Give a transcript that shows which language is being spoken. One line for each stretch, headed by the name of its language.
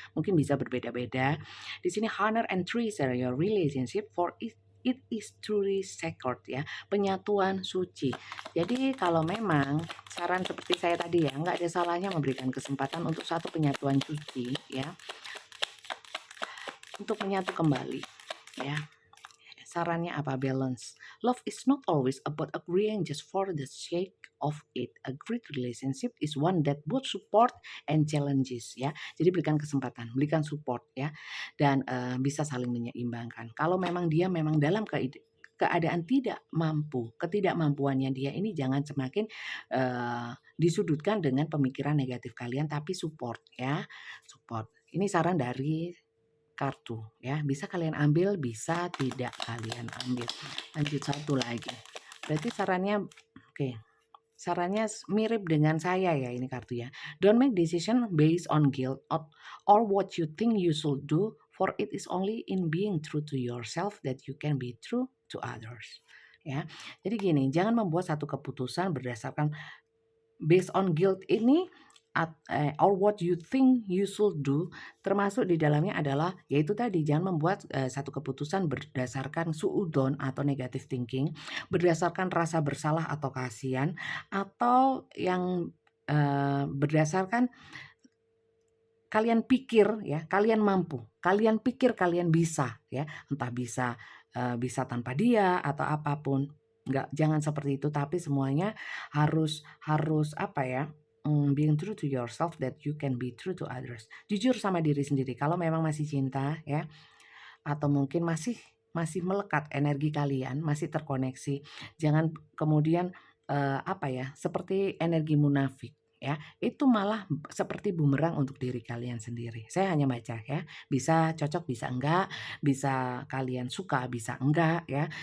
Indonesian: Mungkin bisa berbeda-beda. Di sini
English: honor and treasure your relationship for it is truly sacred ya,
Indonesian: penyatuan suci. Jadi kalau memang saran seperti saya tadi ya, nggak ada salahnya memberikan kesempatan untuk satu penyatuan suci ya, untuk menyatu kembali ya. Sarannya apa? Balance.
English: Love is not always about agreeing just for the sake of it. A great relationship is one that both support and challenges ya.
Indonesian: Jadi berikan kesempatan, berikan support ya, dan bisa saling menyeimbangkan. Kalau memang dia memang dalam keadaan tidak mampu, ketidakmampuannya dia ini jangan semakin disudutkan dengan pemikiran negatif kalian, tapi support ya, support. Ini saran dari kartu ya, bisa kalian ambil, bisa tidak kalian ambil. Lanjut satu lagi, berarti sarannya sarannya mirip dengan saya ya ini kartu ya.
English: Don't make decision based on guilt or what you think you should do, for it is only in being true to yourself that you can be true to others ya.
Indonesian: Jadi gini, jangan membuat satu keputusan berdasarkan
English: based on guilt
Indonesian: ini
English: or what you think you should do,
Indonesian: termasuk di dalamnya adalah yaitu tadi jangan membuat satu keputusan berdasarkan suudzon atau negative thinking, berdasarkan rasa bersalah atau kasihan, atau yang berdasarkan kalian pikir ya, kalian mampu, kalian pikir kalian bisa ya, entah bisa tanpa dia atau apapun. Jangan seperti itu, tapi semuanya harus apa ya?
English: Being true to yourself that you can be true to others.
Indonesian: Jujur sama diri sendiri. Kalau memang masih cinta ya, atau mungkin masih melekat energi kalian, masih terkoneksi, jangan kemudian apa ya, seperti energi munafik ya, itu malah seperti bumerang untuk diri kalian sendiri. Saya hanya baca ya, bisa cocok, bisa enggak, bisa kalian suka, bisa enggak ya.